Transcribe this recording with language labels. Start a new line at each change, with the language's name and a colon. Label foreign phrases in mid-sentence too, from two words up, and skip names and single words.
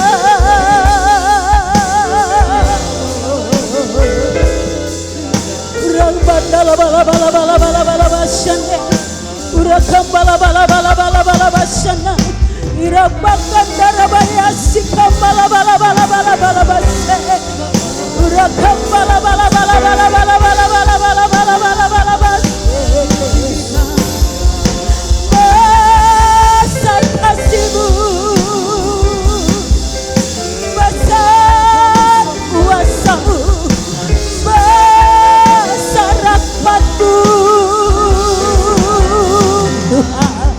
Malay: Bala bala bala bala bala bala basana, urakam bala bala bala bala bala basana, irabakan darabaya sikam bala bala bala bala bala basana, urakam bala bala bala bala bala bala bala bala bala bala bala basana. Besar kasih-Mu, besar kuasa-Mu, Tuhan.